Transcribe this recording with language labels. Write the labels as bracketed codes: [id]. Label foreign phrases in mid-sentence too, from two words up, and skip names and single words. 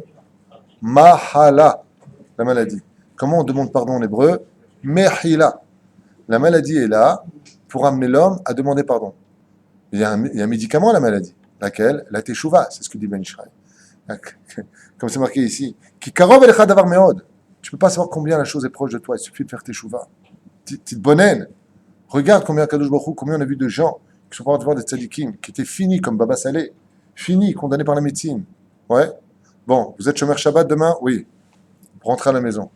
[fr] Mahala, la maladie. Comment on demande pardon en hébreu? Mehila. La maladie est là pour amener l'homme à demander pardon. Il y a un médicament à la maladie. Laquelle? La Teshuvah, c'est ce que dit Ben Ishraï. Comme c'est marqué ici. [he] כי קרוב אליך הדבר מאד. [fr] Tu ne peux pas savoir combien la chose est proche de toi. Il suffit de faire Teshuvah. Petite bonne haine. Regarde combien [he] קדוש ברוך הוא, [fr] combien on a vu de gens qui sont pas en train de des tzadikim, qui étaient finis comme Baba Saleh, finis, condamnés par la médecine. Ouais. Bon, vous êtes [he] שומר שבת [fr] demain? Oui. Rentrez à la maison.